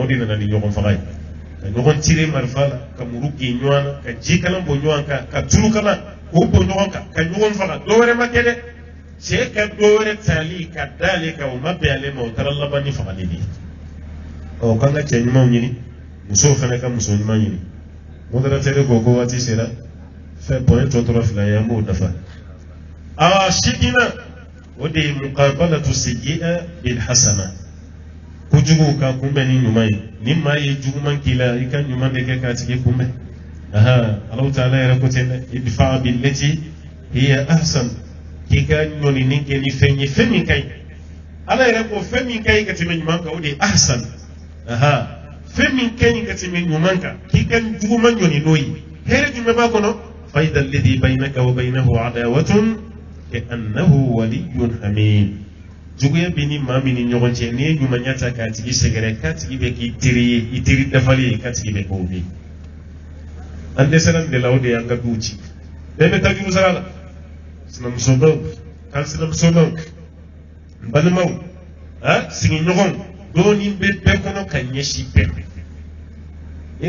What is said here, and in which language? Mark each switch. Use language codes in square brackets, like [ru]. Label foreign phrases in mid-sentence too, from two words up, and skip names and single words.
[bm] de nana ni ɲɔgɔn faga ye ka ɲɔgɔn tire marifa la ka muru gɛn ɲɔgɔn na ka jikalan bɔ ɲɔgɔn kan ka tulukalan k'o bɔ ɲɔgɔn kan ka ɲɔgɔn faga dɔwɛrɛ ma kɛ dɛ cɛ ka dɔwɛrɛ tali ka d'ale kan o ma bɛn ale ma o taara laban ni fagali de ye k'an ka cɛ ɲumanw ɲini musow fana ka muso ɲuman ɲini modérateur ko ko waati sera fɛn point tɔ tora 2 ye an b'o dafa sidina o de ye [ar] مقابلة السيئة بالحسنة [bm] kojugu ka kunbɛn ni ɲuman ye ni maa ye juguman k'i la i ka ɲuman de kɛ k'a tigi kunbɛn Allahu ta'ala yɛrɛ ko ten dɛ [ar] ادفع بالتي هي أحسن [bm] k'i ka ɲɔnini kɛ ni fɛn ye fɛn min ka ɲi ala yɛrɛ ko fɛn min ka ɲi ka tɛmɛ ɲuman kan o de ye ahsan fɛn min ka ɲi ka tɛmɛ ɲuman kan k'i ka juguman ɲɔni n'o ye hɛrɛ jumɛn b'a kɔnɔ [ar] فإذا الذي بينك وبينه عداوة كأنه ولي حميم [bm] juguya bɛ ni maa min ni ɲɔgɔn cɛ n'i ye ɲumanya ta k'a tigi sɛgɛrɛ k'a tigi bɛ k'i teri ye i teri dafalen ye k'a tigi bɛ k'o bi an dɛsɛra nin de la o de y'an ka duw ci bɛɛ bɛ taa juru sara la sinamusobaw kan sinamusobaw n balimaw sigiɲɔgɔnw dɔɔnin bɛ bɛɛ kɔnɔ ka ɲɛsin bɛɛ ma i